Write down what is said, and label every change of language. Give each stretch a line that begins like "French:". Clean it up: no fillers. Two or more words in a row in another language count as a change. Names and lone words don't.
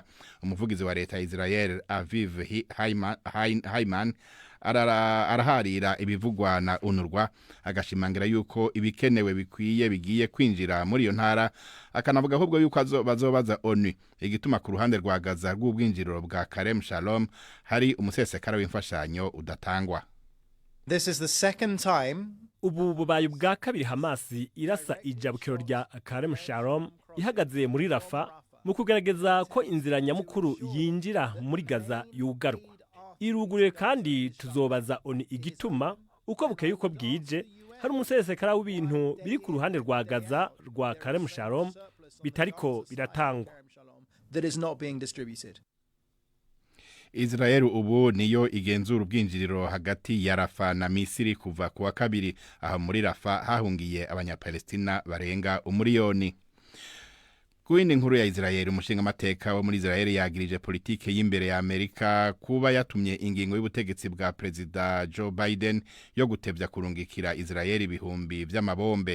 Rundi: Umuvugizi wa leta ya Israel Aviv Hayman araharira ibivugwa na UNRWA agashimangira yuko ibikenewe bikwiye bigiye kwinjira muri iyo ntara, akanavuga ahubwo yuko bazobaza ONU igituma ku ruhande rwa Gaza rw'ubwinjiriro bwa Karem Shalom hari umusesekara w'imfashanyo udatangwa.
English: This is the second time
Rundi: ubu bubaye bwa kabiri Hamas irasa ijabukiro rya Karem Shalom ihagaze muri Rafa mu kugerageza ko inzira nyamukuru yinjira muri Gaza yugarwa. iruguruye kandi tuzobaza ONU igituma uko bukeye uko bwije hari umusesekara w'ibintu biri ku ruhande rwa Gaza rwa Karem Shalom bitariko biratangwa.
English: That is not being distributed.
Rundi: Israel ubu niyo igenzura ubwinjiriro hagati ya Rafa na Misiri kuva kuwa kabiri. Aha muri Rafa hahungiye abanyapalestina barenga umuriyoni. Kuindi nkuru ya Israel, umushinga mateka wo muri Israel yagirije politike y'imbere ya Amerika kuba yatumye ingingo y'ubutegetsi bwa Perezida Joe Biden yo gutevya kurungikira Israel ibihumbi vy'amabombe.